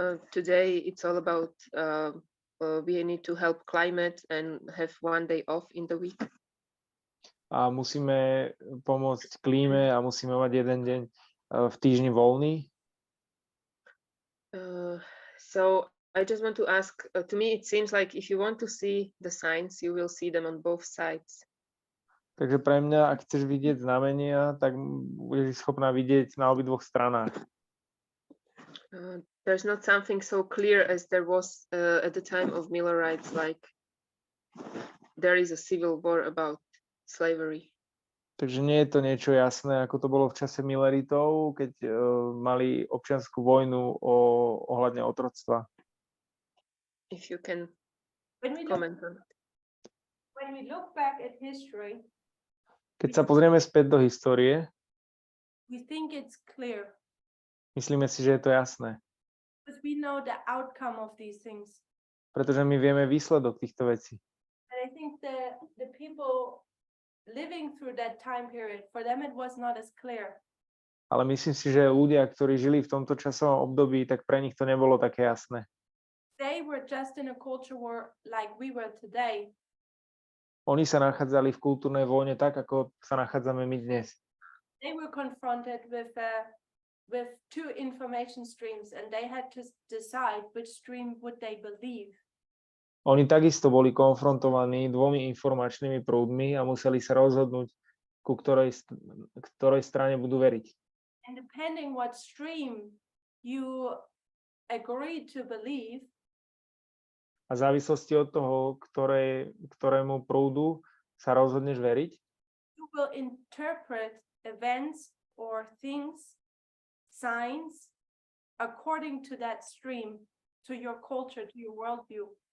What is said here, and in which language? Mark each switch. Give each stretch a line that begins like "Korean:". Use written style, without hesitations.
English: Today it's all about we need to help climate and have one day off in the week.
Slovak: A musíme pomôcť klíme a musíme mať jeden deň v týždni voľný.
English: So I just want to ask, to me it seems like if you want to see the signs, you will see them on both sides.
Slovak: Takže pre mňa, ak chceš vidieť znamenia, tak budeš schopná vidieť na obidvoch stranách.
English: There's not something so clear as there was at the time of Millerites, like there is a civil war about slavery.
Slovak: Takže nie je to niečo jasné, ako to bolo v čase Milleritov, keď mali občiansku vojnu ohľadne otroctva.
English: If you can comment on it. When we look back at history,
Slovak: Keď sa pozrieme späť do histórie,
English: we think it's clear
Slovak: myslíme si, že je to jasné.
English: because we know the outcome of these things.
Slovak: Pretože my vieme výsledok týchto vecí.
English: And I think the people living through that time period, for them it was not as clear.
Slovak: Ale myslím si, že ľudia, ktorí žili v tomto časovom období, tak pre nich to nebolo také jasné.
English: They were just in a culture war like we were today.
Slovak: Oni sa nachádzali v kultúrnej vojne tak, ako sa nachádzame my dnes.
English: They were confronted with two information streams and they had to decide which stream would they believe.
Slovak: Oni takisto boli konfrontovaní dvomi informačnými prúdmi a museli sa rozhodnúť, ku ktorej strane budú veriť.
English: And depending what stream you agreed to believe,
Slovak: A v závislosti od toho, ktorému prúdu sa rozhodneš veriť,
English: you will interpret events or things, signs, according to that stream, to your culture, to your worldview.